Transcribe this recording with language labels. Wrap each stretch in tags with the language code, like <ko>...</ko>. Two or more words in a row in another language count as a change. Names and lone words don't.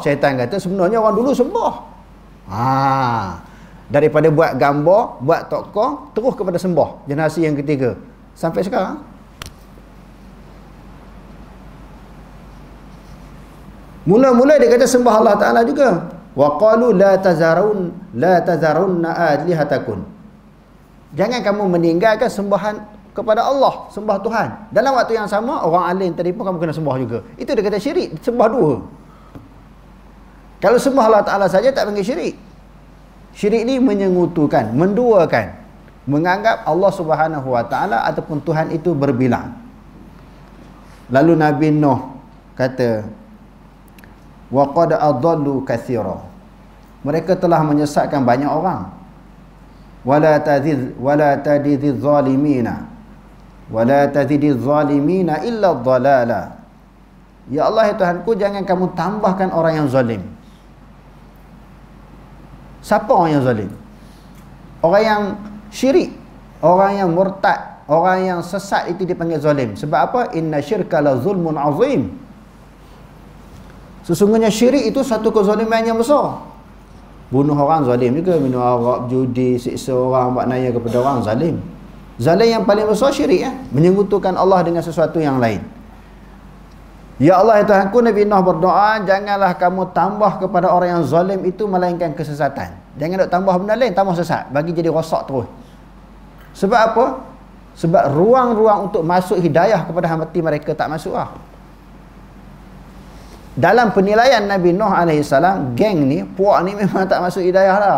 <ms>Syaitan kata sebenarnya orang dulu sembah. Daripada buat gambar, buat tokong, terus kepada sembah. Generasi yang ketiga sampai sekarang. Mula-mula dia kata sembah</ms> <ar>الله تعالى</ar> <ms>juga.</ms> <ar>وقالوا لا تذرن آلهتكم.</ar> <ms>Jangan kamu meninggalkan sembahan kepada Allah, sembah Tuhan. Dalam waktu yang sama, orang alim tadi pun kamu kena sembah juga. Itu dia kata syirik, sembah dua. Kalau sembah</ms> <ar>الله تعالى</ar> <ms>saja tak panggil syirik. Syirik ni menyengutukan, menduakan, menganggap</ms> <ar>الله سبحانه وتعالى</ar> <ms>ataupun Tuhan itu berbilang. Lalu Nabi Nuh kata,</ms> <ar>وقد أضلوا كثيرا.</ar> <ms>Mereka telah menyesatkan banyak orang.</ms> <ar>ولا تزد الظالمين إلا ضلالا. يا الله,</ar> <ms>ya Tuhanku, jangan kamu tambahkan orang yang zalim. Siapa orang yang zalim? Orang yang syirik, orang yang murtad, orang yang sesat itu dipanggil zalim. Sebab apa?</ms> <ar>إن الشرك لظلم عظيم.</ar> <ms>Sesungguhnya syirik itu satu kezaliman yang besar. Bunuh orang zalim juga, minum arak, judi, siksa orang, buat naya kepada orang, zalim. Zalim yang paling besar syirik, menyekutukan Allah dengan sesuatu yang lain.</ms> <ar>يا الله,</ar> <ms>ya Tuhanku, Nabi Nuh berdoa, janganlah kamu tambah kepada orang yang zalim itu melainkan kesesatan. Jangan nak tambah benda lain, tambah sesat, bagi jadi rosak terus. Sebab apa? Sebab ruang-ruang untuk masuk hidayah kepada hati mereka tak masuk lah. Dalam penilaian Nabi Nuh AS, geng ni, puak ni memang tak masuk hidayah dah.</ms>